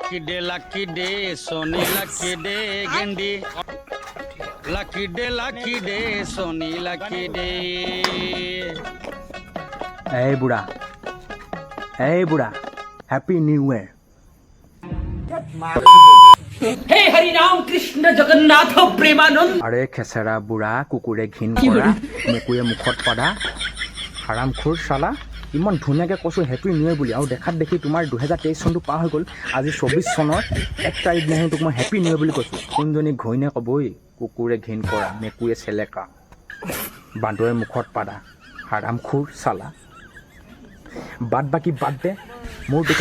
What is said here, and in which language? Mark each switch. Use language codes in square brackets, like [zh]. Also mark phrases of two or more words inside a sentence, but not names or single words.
[en] lucky day, Sony lucky day, Gandhi. Lucky day, Sony lucky day. Hey Buddha, Happy New Year. [as] हे हरि राम कृष्ण जगन्नाथ प्रेमानंद আৰে খেচেৰা বুঢ়া কুকুৰে ঘিণ কৰা মেকুৰীয়ে মুখত পাদা হাৰামখোৰ চালা ইমান ধুনীয়াকৈ কৈছোঁ [en] Happy New Year [as] বুলি আৰু দেখাত দেখি তোমাৰ 2023 চনটো পাৰ হৈ গ'ল আজি 24 চনৰ 1 তাৰিখ দিনাখন তোক মই [en] Happy New Year [as] বুলি কৈছোঁ কোনজনী ঘৈণীয়ে ক'বই কুকুৰে ঘিণ কৰা মেকুৰীয়ে চেলেকা বান্দৰে মুখত পাদা হাৰামখোৰ চালা বাদ বাকী বাদ দে মোৰ টিকাত